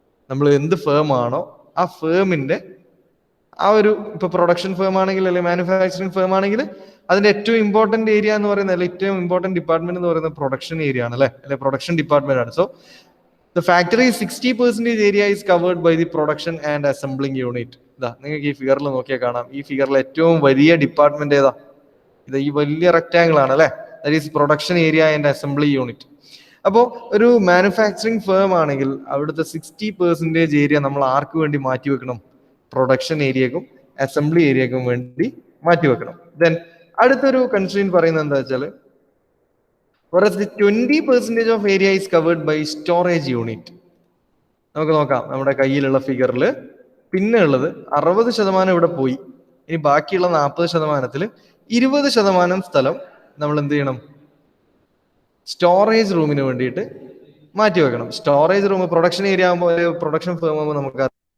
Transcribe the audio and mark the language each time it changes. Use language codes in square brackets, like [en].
[ml] നമ്മൾ എന്ത് ഫേം ആണോ ആ ഫേമിന്റെ ആ ഒരു, ഇപ്പൊ പ്രൊഡക്ഷൻ ഫേം ആണെങ്കിൽ അല്ലെങ്കിൽ മാനുഫാക്ചറിങ് ഫേം ആണെങ്കിൽ അതിന്റെ ഏറ്റവും ഇമ്പോർട്ടന്റ് ഏരിയ എന്ന് പറയുന്നത്, അല്ലെങ്കിൽ ഏറ്റവും ഇമ്പോർട്ടന്റ് ഡിപ്പാർട്ട്മെന്റ് എന്ന് പറയുന്നത് പ്രൊഡക്ഷൻ ഏരിയ ആണ് അല്ലെ, പ്രൊഡക്ഷൻ ഡിപ്പാർട്ട്മെന്റ് ആണ്. So [en] The factory 60% area is covered by the production and assembling unit. [ml] ഇതാ നിങ്ങൾക്ക് ഈ ഫിഗറിൽ നോക്കിയാൽ കാണാം. ഈ ഫിഗറിൽ ഏറ്റവും വലിയ ഡിപ്പാർട്ട്മെന്റ് ഏതാ? ഇത് ഈ വലിയ റെക്ടാങ്കിൾ ആണ് അല്ലെ. [en] That is production area and assembly unit. [ml] അപ്പോൾ ഒരു മാനുഫാക്ചറിങ് ഫേം ആണെങ്കിൽ അവിടുത്തെ 60% ഏരിയ നമ്മൾ ആർക്ക് വേണ്ടി മാറ്റി വെക്കണം? പ്രൊഡക്ഷൻ ഏരിയക്കും അസംബ്ലി ഏരിയക്കും വേണ്ടി മാറ്റി വെക്കണം. ദെൻ അടുത്തൊരു കൺസ്ട്രെയിന്റ് പറയുന്നത് എന്താ വെച്ചാൽ, [en] whereas the 20% of area is covered by storage unit. [ml] നമുക്ക് നോക്കാം നമ്മുടെ കയ്യിലുള്ള ഫിഗറിൽ പിന്നെ ഉള്ളത് 60% ഇവിടെ പോയി. ഇനി ബാക്കിയുള്ള 40%-ൽ 20% സ്ഥലം നമ്മൾ എന്ത് ചെയ്യണം? സ്റ്റോറേജ് റൂമിന് വേണ്ടിയിട്ട് മാറ്റി വെക്കണം. സ്റ്റോറേജ് റൂം പ്രൊഡക്ഷൻ ഏരിയ ആകുമ്പോൾ, പ്രൊഡക്ഷൻ ഫേം ആകുമ്പോൾ നമുക്ക്